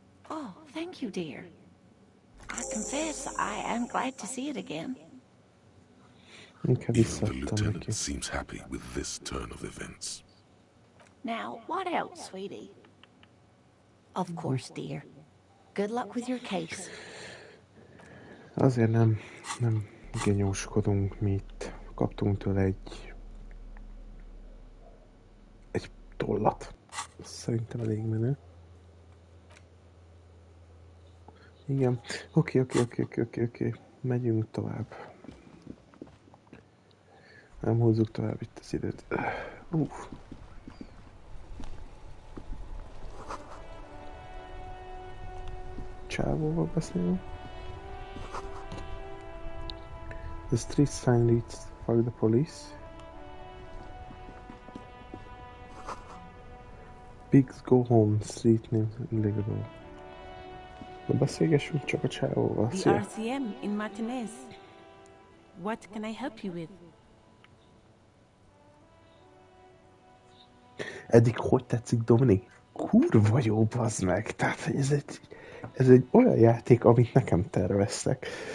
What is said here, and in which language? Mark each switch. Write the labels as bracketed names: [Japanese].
[English] Oh, thank you, dear. I confess I am glad to see it again. Even the lieutenant seems happy with this turn of events. Now, what else, sweetie? Of course, dear. Good luck with your case. [Hungarian] Azért nem genyóskodunk mi itt. Kaptunk tőle egy tollat. Szerintem elég menő. Igen. Oké. Megyünk tovább. Nem húzzuk tovább itt az időt. Csávóval beszélünk. [English] The street sign leads fuck the police. Pigs go home, street names illegal. [Hungarian] De beszélgessünk csak a csávóval. [English] The RCM in Martinez. What can I help you with? [Hungarian] Eddig hogy tetszik, Domini? Kurva jó, bazd meg! Tehát ez egy olyan játék, amit nekem terveztek.